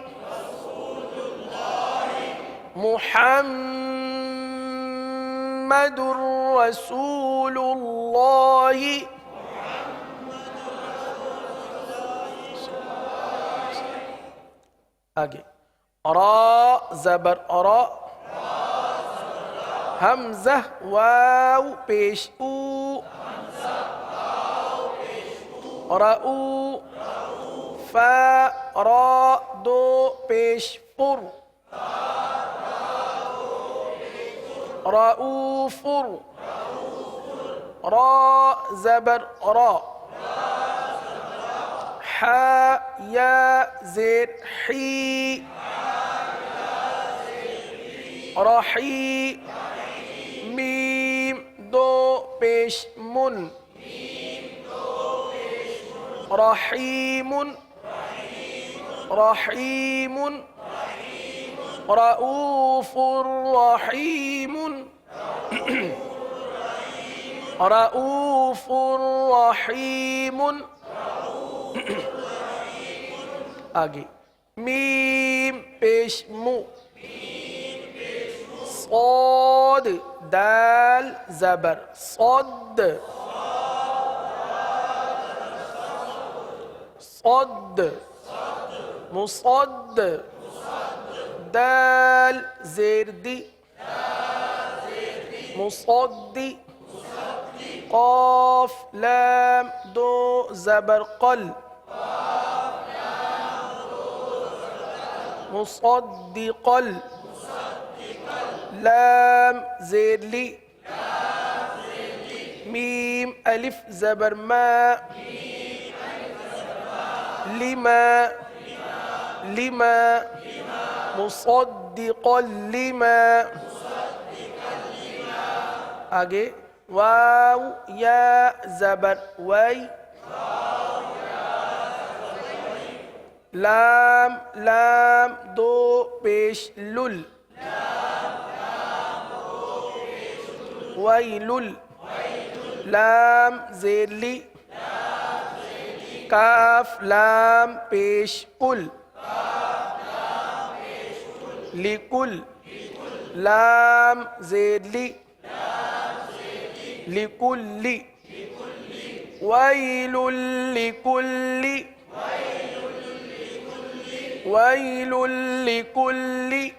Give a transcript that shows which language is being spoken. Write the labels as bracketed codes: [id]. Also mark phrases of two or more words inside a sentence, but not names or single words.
[ar] محمد رسول اللہ [ur] آگے را زبر را حمزہ واو پیش او رأو فا را دو پیش پر رؤوف را زبر را حا یا زیر حی رحی میم دو پیش من [ar] رحیم رحیم رؤوف رحیم رؤوف رحیم [ur] آگے میم پیش مو صاد دال زبر صد صد مصد دال زیر دی مصدی قاف لام دو زبر قل مصدقا لام زیر لی میم الف زبر ما [ar] لما لما مصدقا لما [ur] آگے واو یا زبر وی، لام لام دو پیش لل، ویلل، لام زیر لی، کاف لام پیش کل، لکل، لام زیر لی، لکل، [ar] ویل لکل، ویل لکل۔